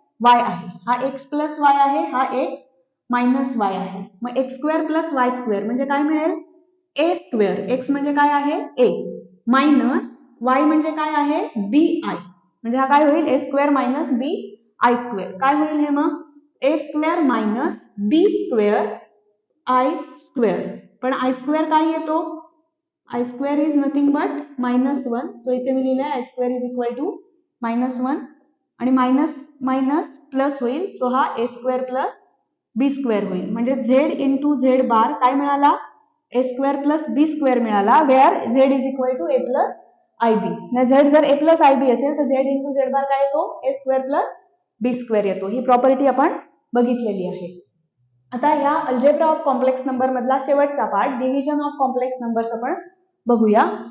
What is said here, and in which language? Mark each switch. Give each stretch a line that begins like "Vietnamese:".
Marathi: Y आहे, हा x plus y आहे, हा एक्स मायनस वाय आहे. मग x square plus y square म्हणजे काय मिळेल? ए स्क्वेअर. एक्स म्हणजे काय आहे? ए मायनस वाय म्हणजे काय आहे? B I. म्हणजे हा काय होईल? ए square minus B I square. काय होईल हे मग? ए square minus B square I square. पण आय स्क्वेअर काय येतो?
English: I square is nothing but -1.
Marathi: So इथे मी लिहिलंय
English: I square is equal to -1
Marathi: आणि मायनस मायनस प्लस होईल. सो हा ए स्क्वेअर प्लस बी स्क्वेअर होईल. म्हणजे झेड इंटू झेड बार काय मिळाला? ए स्क्वेअर प्लस बी स्क्वेअर मिळाला.
English: Where Z is equal to A plus I B.
Marathi: Z जर ए प्लस आय बी असेल तर झेड इंटू झेड बार काय येतो? ए स्क्वेअर प्लस बी स्क्वेअर येतो. ही प्रॉपर्टी आपण बघितलेली आहे. आता या अल्जेब्रा ऑफ कॉम्प्लेक्स नंबर मधला शेवटचा part division of complex numbers आपण बघूया.